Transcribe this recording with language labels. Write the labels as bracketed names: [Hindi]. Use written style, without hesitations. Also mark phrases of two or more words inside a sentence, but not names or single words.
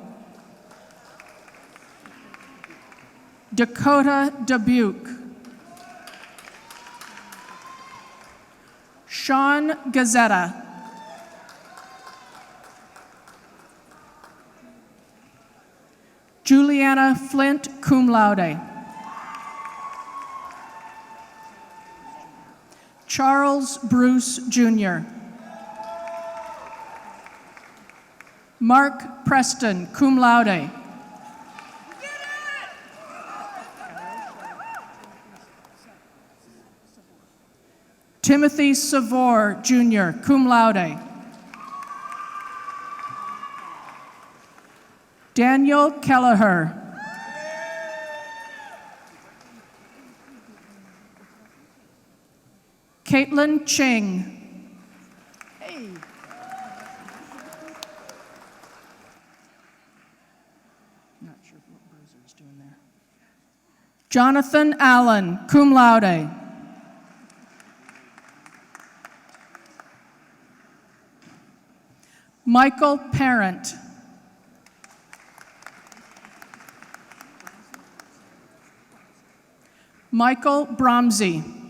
[English] Dakota Dubuque. Sean Gazzetta. Juliana Flint, [Latin] cum laude. [English] Charles Bruce Jr. Mark Preston, [Latin] cum laude. [English] Timothy Savor, Jr., [Latin] cum laude. [English] Daniel Kelleher. Caitlin Ching. Hey. Not sure what Bruiser's doing there. Jonathan Allen, [Latin] cum laude. [English] Michael Parent. Michael Bromsey.